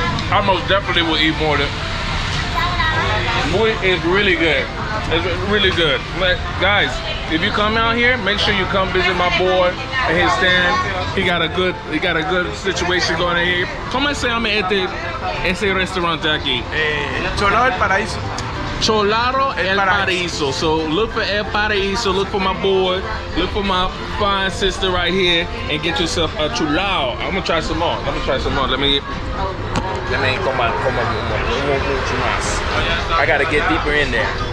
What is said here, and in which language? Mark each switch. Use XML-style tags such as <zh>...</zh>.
<en>I most definitely will eat more of it. It's really good. It's really good. But guys, if you come out here, make sure you come visit my boy at his stand. He got a good situation going on here.</en> <es>¿Cómo se llama ese restaurante aquí? Cholado del Paraíso. Cholaro El Paraíso.</es> <en>So look for El Paraíso, look for my boy, look for my fine sister right here, and get yourself a chulao. I'm gonna try some more. Let me come</en> <es>mucho más.</es> <en>I gotta get deeper in there.</en>